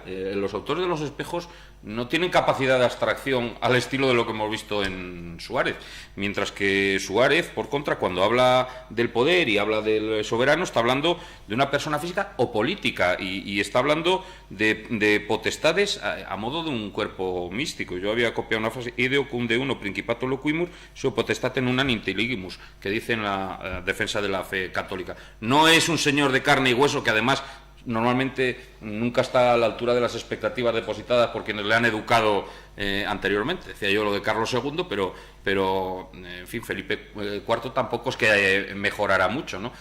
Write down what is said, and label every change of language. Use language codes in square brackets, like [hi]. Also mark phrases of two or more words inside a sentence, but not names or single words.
[es] Los autores de los espejos no tienen capacidad de abstracción al estilo de lo que hemos visto en Suárez, mientras que Suárez, por contra, cuando habla del poder y habla del soberano, está hablando de una persona física o política, y está hablando de potestades a modo de un cuerpo místico. Yo había copiado una frase: [la] ideo cum de uno principato loquimur, su potestatem unam intelligimus, [es] que dice en la defensa de la fe católica. No es un señor de carne y hueso que además normalmente nunca está a la altura de las expectativas depositadas por quienes le han educado anteriormente. Decía yo lo de Carlos II, pero en fin, Felipe IV tampoco es que mejorara mucho, ¿no?